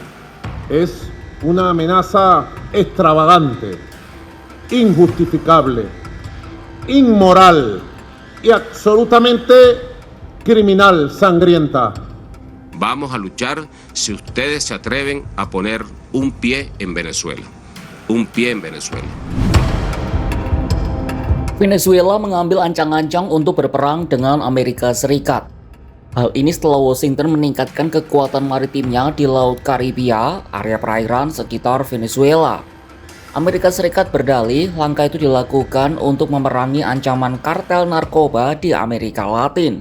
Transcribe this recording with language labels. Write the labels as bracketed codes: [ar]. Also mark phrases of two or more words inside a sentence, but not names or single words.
[es] Es una amenaza extravagante, injustificable, inmoral y absolutamente criminal, sangrienta. Vamos a luchar si ustedes se atreven a poner un pie en Venezuela. Un pie en Venezuela. [id] Venezuela mengambil ancang-ancang untuk berperang dengan Amerika Serikat. Hal ini setelah Washington meningkatkan kekuatan maritimnya di Laut Karibia, area perairan sekitar Venezuela. Amerika Serikat berdalih langkah itu dilakukan untuk memerangi ancaman kartel narkoba di Amerika Latin.